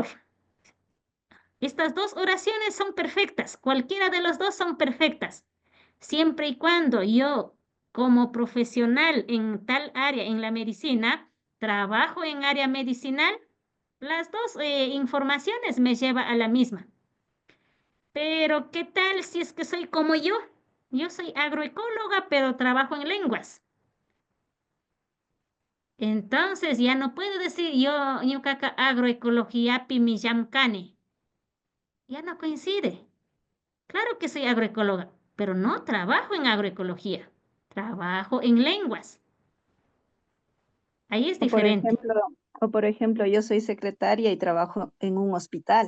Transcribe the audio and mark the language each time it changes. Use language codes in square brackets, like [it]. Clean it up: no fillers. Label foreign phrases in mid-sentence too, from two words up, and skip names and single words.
[es] Estas dos oraciones son perfectas, cualquiera de los dos son perfectas, siempre y cuando yo, como profesional en tal área, en la medicina, trabajo en área medicinal, las dos informaciones me llevan a la misma. Pero, ¿qué tal si es que soy como yo? Yo soy agroecóloga, pero trabajo en lenguas. Entonces, ya no puedo decir yo, [qu] ñuqaqa agroecologiapi mi llamkani. [es] Ya no coincide. Claro que soy agroecóloga, pero no trabajo en agroecología. Trabajo en lenguas. Ahí es diferente. Por ejemplo, yo soy secretaria y trabajo en un hospital.